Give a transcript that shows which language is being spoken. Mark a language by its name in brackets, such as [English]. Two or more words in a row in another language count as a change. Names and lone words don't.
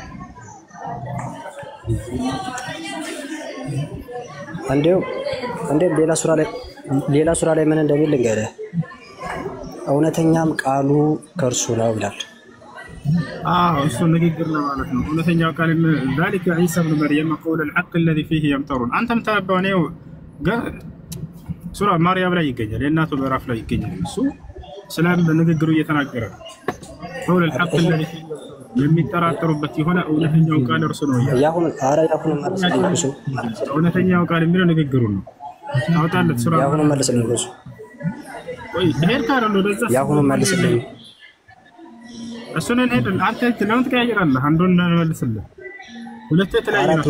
[Amharic] እንዴ ሌላ ሱራ ላይ ምን እንደሚል ልንገርህ እውነተኛም ቃሉ ከርሱ ነው ይላል እሱ ንግግር ነው ማለት ነው እውነተኛው ቃል [Arabic] ذلك عيسى ابن مريم قول الحق الذي فيه يمترون [Amharic] አንተም ተባውኔው ሱራ ማርያም ላይ ይገኛል የእናቱ በራፍ ላይ ይገኛል እሱ ሰላም በንግግሩ እየተናገረ [Arabic] قول الحق الذي فيه [Amharic] የሚጠራጠሩበት የሆነ እውነተኛው ቃል እርሱ ነው ያሁን መልስ እውነተኛው ቃል የሚለው ንግግሩ ነው አውጣለት ሱራ ያሁን መልስ ነው ወይ ሄር ካረሎ ደዛ ያሁን መልስልኝ እሱን እንሄድ አንተ ለምን ትቀያየራለህ አንዱን መልስልህ ሁለት የተለያየ